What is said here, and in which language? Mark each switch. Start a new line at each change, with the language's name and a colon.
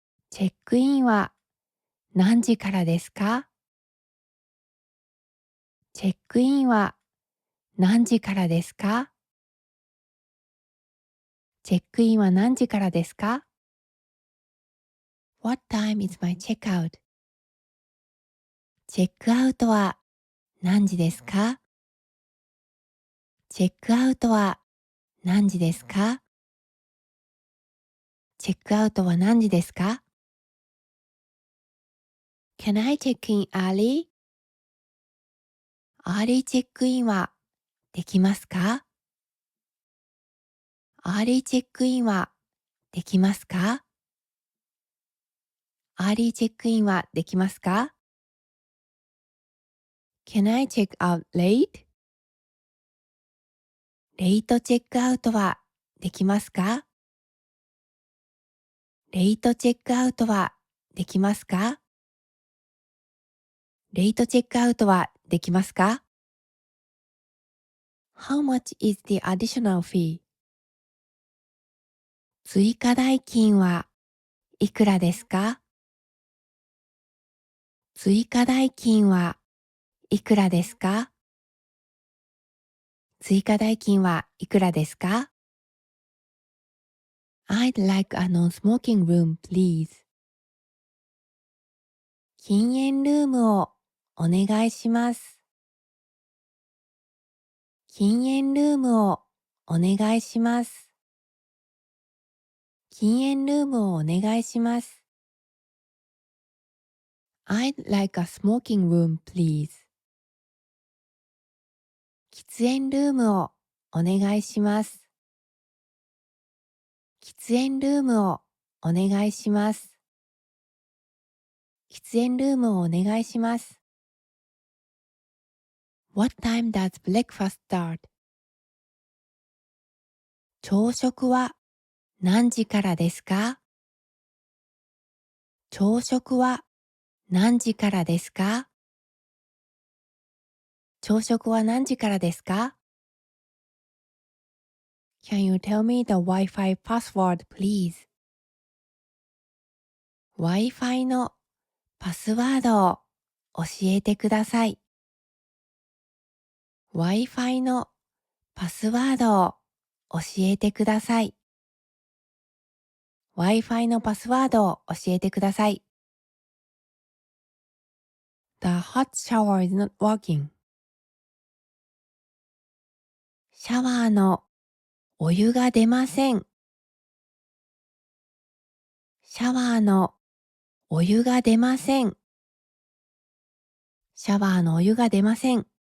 Japanese: チェックインは何時からですか？チェックインは何時からですか？チェックインは何時からですか？
English: What time is my checkout?
Japanese: チェックアウトは何時ですか？チェックアウトは何時ですか？チェックアウトは何時ですか？
English: Can I check in early?
Japanese: アーリーチェックインはできますか？アーリーチェックインはできますか？アーリーチェックインはできますか？
English: Can I check out late?
Japanese: レイトチェックアウトはできますか？レイトチェックアウトはできますか？レイトチェックアウトはできますか？
English: How much is the additional fee?
Japanese: 追加代金はいくらですか？追加代金はいくらですか？追加代金はいくらですか？
English: I'd like a non-smoking room, please.
Japanese: 禁煙ルームをお願いします。禁煙ルームをお願いします。禁煙ルームをお願いします。
English: I'd like a smoking room, please.
Japanese: 喫煙ルームをお願いします。喫煙ルームをお願いします。喫煙ルームをお願いします。
English: What time does breakfast start?
Japanese: 朝食は何時からですか？朝食は何時からですか？朝食は何時からですか？
English: Can you tell me the Wi-Fi password, please?
Japanese: Wi-Fi のパスワードを教えてください。 Wi-Fi のパスワードを教えてください。 Wi-Fi のパスワードを教えてください。
English: The hot shower is not working.
Japanese: シャワーのお湯が出ません。シャワーのお湯が出ません。シャワーのお湯が出ません。